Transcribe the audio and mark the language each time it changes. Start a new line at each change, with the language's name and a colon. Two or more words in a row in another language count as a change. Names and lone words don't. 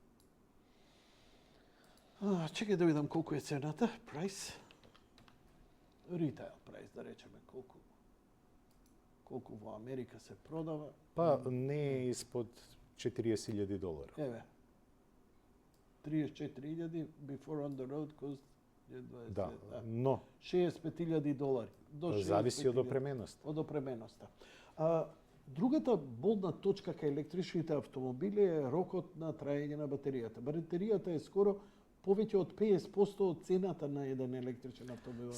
Macedonian: Чекај да видам колку е цената, прайс.
English: retail price,
Macedonian: да речеме, колку во Америка се продава. Па не е испод $40,000. Еве.
English: 34.000 before on the road cost je 20.
Macedonian: Да, но $65,000. До зависи од 65.000. опременост. Од опременоста. Другата болна точка кај електричните автомобили е рокот на траење на батеријата. Батеријата е скоро повеќе од 50% од цената на еден електричен автомобил.